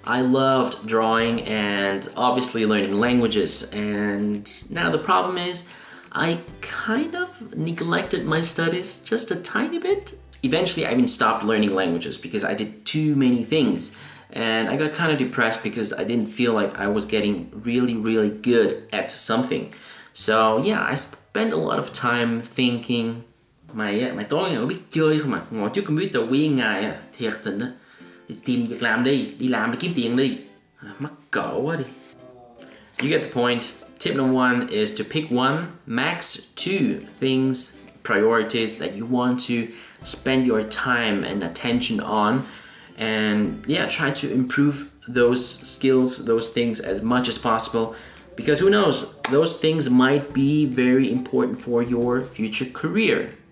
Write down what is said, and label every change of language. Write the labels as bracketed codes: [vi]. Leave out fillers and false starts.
[en] I loved drawing and obviously learning languages, and now the problem is I kind of neglected my studies just a tiny bit. Eventually I even stopped learning languages because I did too many things, and I got kind of depressed because I didn't feel like I was getting really good at something. So I spent a lot of time thinking. [vi] Mày tối ngày có biết chơi không à? Ngồi trước computer nguyên ngày à? Thiệt tình á. Đi tìm việc làm đi làm để kiếm tiền đi. Mắc cỡ quá đi. [en] You get the point. Tip number 1 is to pick 1, max 2 things, priorities that you want to spend your time and attention on, and try to improve those skills, those things as much as possible, because who knows, those things might be very important for your future career.